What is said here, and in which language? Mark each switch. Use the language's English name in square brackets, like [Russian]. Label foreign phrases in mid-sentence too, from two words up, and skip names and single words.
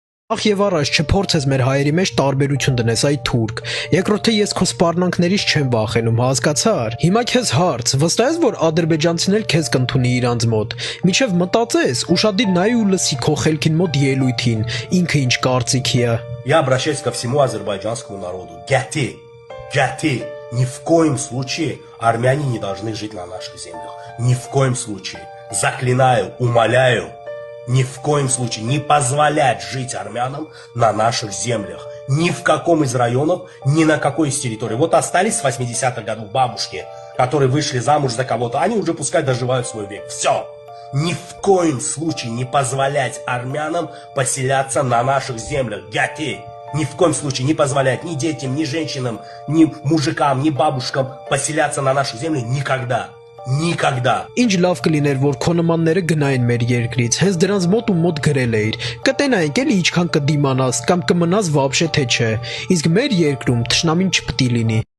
[Armenian] Ախ եւ առաջ չփորձես մեր հայերի մեջ տարբերություն դնես այ թուրք։ Երկրորդը ես քո սպառնանքներից չեմ վախենում, հասկացար։ Հիմա քեզ հարց, վստահ ես, որ ադրբեջանցին էլ քեզ կընդունի իրանց մոտ։ Միջև մտածես, ուշադիր նայի ու լսի քո խելքին մոտ ելույթին, ինքը ինչ կարծիքի է։ [Russian] Я обращаюсь ко всему азербайджанскому народу. Гяти, ни в коем случае армяне не должны жить на наших землях. Ни в коем случае. Заклинаю, умоляю. Ни в коем случае не позволять жить армянам на наших землях. Ни в каком из районов, ни на какой из территорий. Вот остались с 80-х годов бабушки, которые вышли замуж за кого-то, они уже пускай доживают свой век. Все. Ни в коем случае не позволять армянам поселяться на наших землях. Гяти. Ни в коем случае не позволять ни детям, ни женщинам, ни мужикам, ни бабушкам поселяться на наших землях никогда. Никогда. [Armenian] Ինչ լավ կլիներ, որ քո նմանները գնային մեր երկրից, հենց դրանց մոտ ու մոտ գրել էիր։ Կտենայինք էլի ինչքան կդիմանաս կամ կմնաս վաբշե թե չէ։ Իսկ մեր երկրում թշնամին չպետք է լինի։